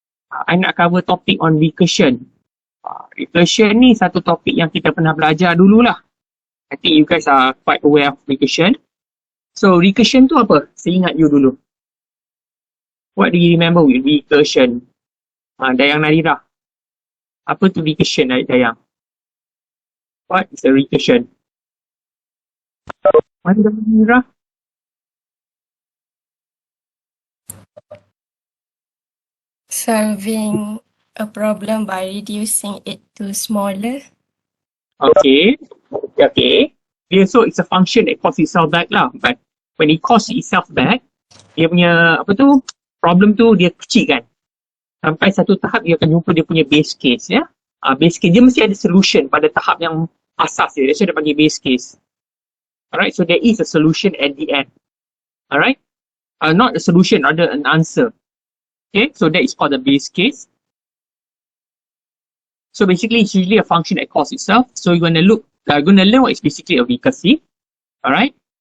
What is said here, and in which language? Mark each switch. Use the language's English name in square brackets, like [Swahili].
[Malay] I nak cover topik on recursion. Recursion ni satu topik yang kita pernah belajar dululah. [English] I think you guys are quite aware of recursion. [Malay] So recursion tu apa? Saya ingat you dulu. [English] What do you remember with recursion? Dayang Narira. [Malay] Apa tu recursion, [English] Dayang? What is a recursion? [Malay] Mana Dayang Narira? [English] Solving a problem by reducing it to smaller. Okay. Okay. So it's a function that calls itself back lah. But when it calls itself back, [Malay] dia punya apa tu? Problem tu dia kecil kan. Sampai satu tahap dia akan jumpa dia punya base case ya. Base case dia mesti ada solution pada tahap yang asas dia. [English] That's why [Malay] dia panggil [English] base case. Alright, so there is a solution at the end. Alright. Not a solution, rather an answer. Okay, so that is called the base case. So basically it's usually a function that calls itself. So you're gonna learn what is basically a recursive. Alright.